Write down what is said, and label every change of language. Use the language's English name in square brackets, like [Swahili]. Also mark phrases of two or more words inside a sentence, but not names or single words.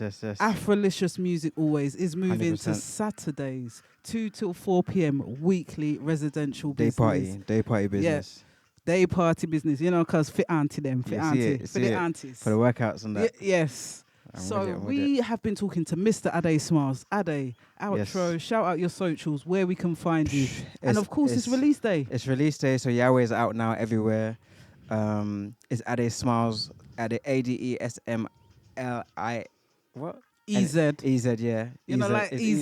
[English] Afrolicious Music Always is moving 100%. to Saturdays, 2 till 4 p.m. weekly residential business. Day party business. Day party business, you know, because fit auntie them, fit the aunties. For the workouts and that. Yes. We have been talking to Mr. Ade Smilez. Ade, outro, shout out your socials, where we can find you. And of course, it's release day. It's release day, so Yahweh's out now everywhere. It's Ade Smilez, Ade ADESMLI. What? EZ. EZ, yeah. You know, like EZ.